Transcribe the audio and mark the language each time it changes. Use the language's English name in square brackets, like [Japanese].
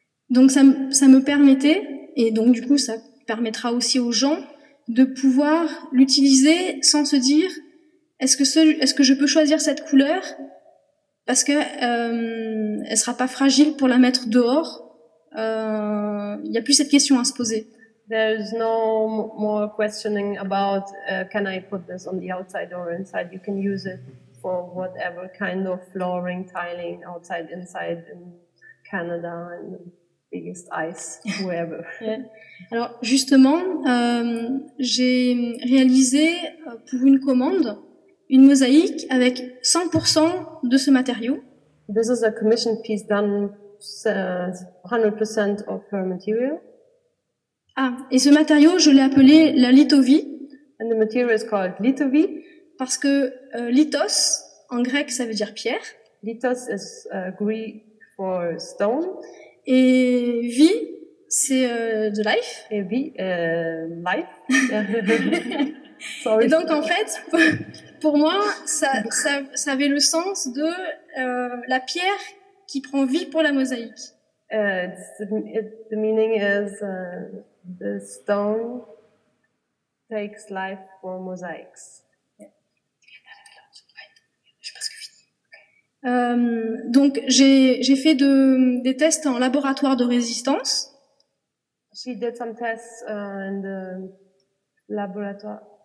[French] Donc ça me permettait, et donc du coup ça permettra aussi aux gens de pouvoir l'utiliser sans se dire est-ce que je peux choisir cette couleur parce que elle sera pas fragile pour la mettre dehors. Il y a plus cette question à se poser. [English] There's no more questioning about can I put this on the outside or inside. You can use it for whatever kind of flooring, tiling, outside, inside, in Canada, and the biggest ice, wherever. Yeah. [French] Alors justement, j'ai réalisé pour une commande une mosaïque avec 100% de ce matériau. [English] This is a commission piece done 100% of her material. [French] Et ce matériau, je l'ai appelé la lithovie. [English] And the material is called lithovie. [French] Parce que lithos, en grec, ça veut dire pierre. [English] Lithos is Greek for stone. [French] Et vie, c'est de life. Et vie, life. [English] Sorry. [French] Et donc, en fait, pour moi, ça avait le sens de la pierre qui prend vie pour la mosaïque. [English] The meaning is the stone takes life for mosaics. [French] Je pense que fini. Donc j'ai fait des tests en laboratoire de résistance. [English] She did some tests in the laboratoire.